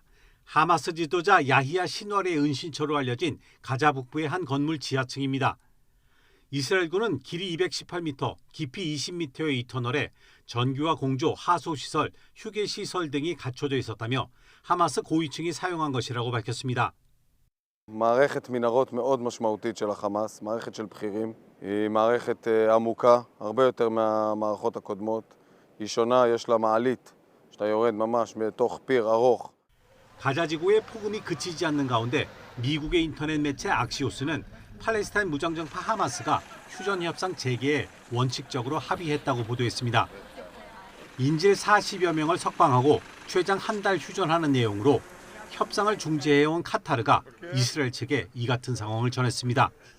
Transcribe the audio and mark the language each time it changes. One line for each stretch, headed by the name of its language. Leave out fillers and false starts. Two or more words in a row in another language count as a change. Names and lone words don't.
Korean: 하마스 지도자 야히야 신왈의 은신처로 알려진 가자 북부의 한 건물 지하층입니다. 이스라엘군은 길이 218m, 깊이 20m의 이 터널에 전기와 공조, 하소시설, 휴게시설 등이 갖춰져 있었다며 하마스 고위층이 사용한 것이라고 밝혔습니다.
Hebrew: מערכת מנהרות מאוד משמעותית של החמאס, מערכת של בכירים, היא מערכת עמוקה, הרבה יותר מהמערכות הקודמות. היא שונה, יש לה מעלית, שאתה יורד ממש בתוך פיר ארוך.
Korean: 가자 지구의 폭음이 그치지 않는 가운데 미국의 인터넷 매체 악시오스는 팔레스타인 무장정파 하마스가 휴전 협상 재개에 원칙적으로 합의했다고 보도했습니다. 인질 40여 명을 석방하고 최장 한 달 휴전하는 내용으로 협상을 중재해온 카타르가 이스라엘 측에 이 같은 상황을 전했습니다.